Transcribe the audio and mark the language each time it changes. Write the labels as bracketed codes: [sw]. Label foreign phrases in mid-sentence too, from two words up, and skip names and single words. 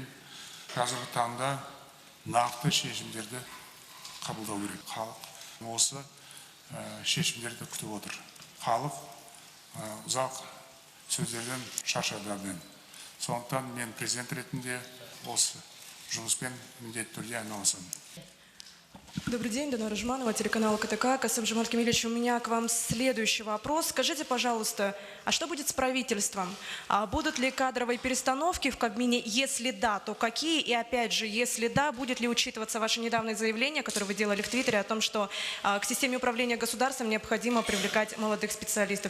[kk] Қазіргі таңда нақты шешімдерді қабылдау керек. Халық осы шешімдерді күтіп отыр. Халық ұзақ сөздерден шаршады әбден. Сондықтан мен президент ретінде осы жұмыспен міндетті түрде айналысамын. [ru] Добрый день, Дана Рожманова, телеканал КТК. Касым-Жомарт Кемелевич, у меня к вам следующий вопрос. Скажите, пожалуйста, а что будет с правительством? Будут ли кадровые перестановки в Кабмине? Если да, то какие? И опять же, если да, будет ли учитываться ваше недавнее заявление, которое вы делали в Твиттере, о том, что к системе управления государством необходимо привлекать молодых специалистов?